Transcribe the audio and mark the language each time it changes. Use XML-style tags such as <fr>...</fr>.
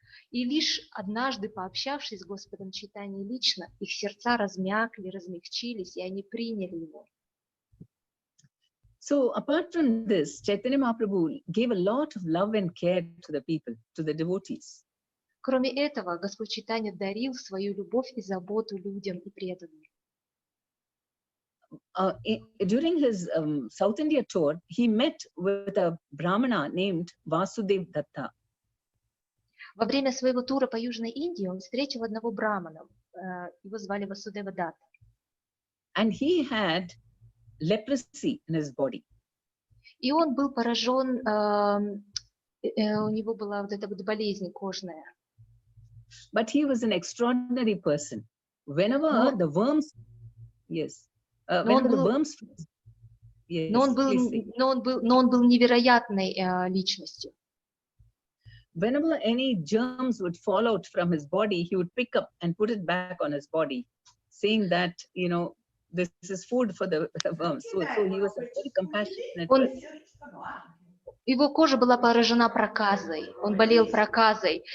<ru>И лишь однажды, пообщавшись с Господом Чайтаньей лично, их сердца размякли, размягчились, и они приняли его.</ru> <en>So apart from this, Chaitanya Mahaprabhu gave a lot of love and care to the people, to the devotees.</en> <ru>Кроме этого, Господь Чайтанья дарил свою любовь и заботу людям и преданным.</ru> <en>During his South India tour, he met with a Brahmana named Vasudev Datta.</en> <ru>Во время своего тура по Южной Индии он встретил одного брамана, его звали Васудева Датта.</ru> <en>And he had leprosy in his body.</en> <ru>И он был поражен, у него была вот эта вот болезнь кожная.</ru> <en>But he was an extraordinary person. Whenever the worms, yes, whenever the worms, yes,</en> <ru>но он был невероятной личностью.</ru> <en>Whenever any germs would fall out from his body, he would pick up and put it back on his body, saying that, this is food for the worms. So he was a very compassionate person.</en> <ru>Его кожа была поражена проказой, он болел проказой.</ru>